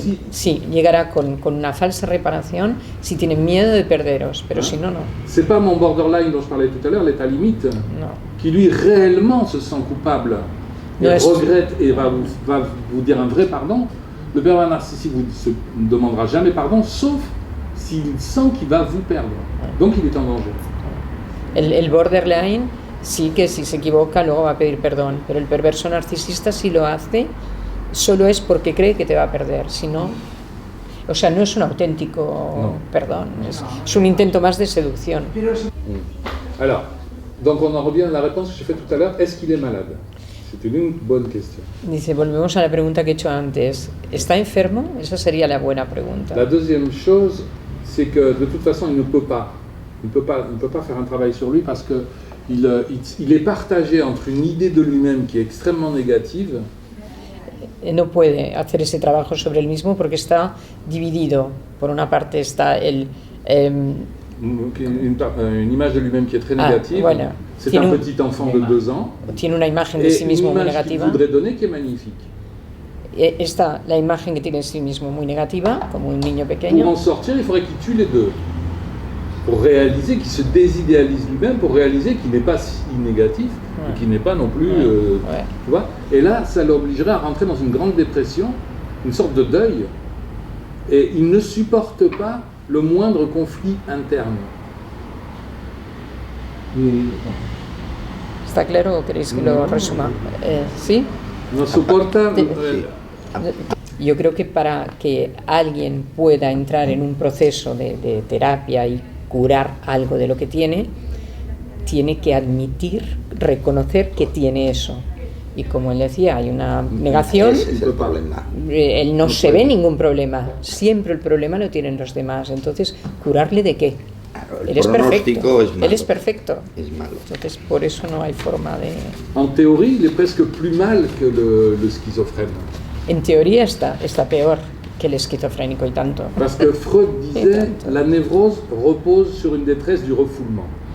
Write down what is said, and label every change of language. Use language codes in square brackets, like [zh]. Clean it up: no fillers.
[es] Sí, llegará con una falsa reparación si tiene miedo de perderos, pero si no, no. [fr] C'est pas mon borderline dont je parlais tout à l'heure, l'état limite, qui lui réellement se sent coupable, et regrette et va vous dire un vrai pardon. Le pervers narcissique ne se demandera jamais pardon, sauf s'il sent qu'il va vous perdre. Donc il est en danger. [es] El borderline sí que si se equivoca luego va a pedir perdón, pero el perverso narcisista si lo hace solo es porque cree que te va a perder, si no, o sea, no es un auténtico perdón, es un intento más de seducción. [fr] Alors, donc on en revient à la réponse que j'ai faite tout à l'heure, est-ce qu'il est malade? C'est une bonne question. [es] Dice, volvemos a la pregunta que he hecho antes, ¿está enfermo? Esa sería la buena pregunta. [fr] La deuxième chose, c'est que de toute façon, il ne peut pas faire un travail sur lui parce que il est partagé entre une idée de lui-même qui est extrêmement négative. [es] No puede hacer ese trabajo sobre él mismo porque está dividido. Por una parte está une [fr] image de lui-même qui est très négative. Voilà. C'est un petit enfant de 2 ans. [es] Tiene una imagen de sí mismo muy negativa. [fr] Qu'il voudrait donner qui est magnifique. [es] Está la imagen que tiene de sí mismo muy negativa, como un niño pequeño. [fr] Pour en sortir, il faudrait qu'il tue les deux. Pour réaliser qu'il se désidéalise lui-même, pour réaliser qu'il n'est pas si négatif et qu'il n'est pas non plus... Tu vois. Et là, ça l'obligerait à rentrer dans une grande dépression, une sorte de deuil, et il ne supporte pas le moindre conflit interne. [es] ¿Está claro o queréis que lo resuma? ¿Sí? No soporta... Yo creo que para que alguien pueda entrar en un proceso de terapia y curar algo de lo que tiene que admitir, reconocer que tiene eso. Y como él decía, hay una negación. Ese es el problema. Él no se ve ningún problema. Siempre el problema lo tienen los demás. Entonces, ¿curarle de qué? Claro, él es perfecto. Es malo. Él es perfecto. Es malo. Entonces, por eso no hay forma de... [fr] En théorie, il est presque plus mal que le schizophrène. [es] En teoría está peor que el esquizofrénico y tanto. [fr] Parce que Freud disait la névrose repose sur une détresse du refoulement.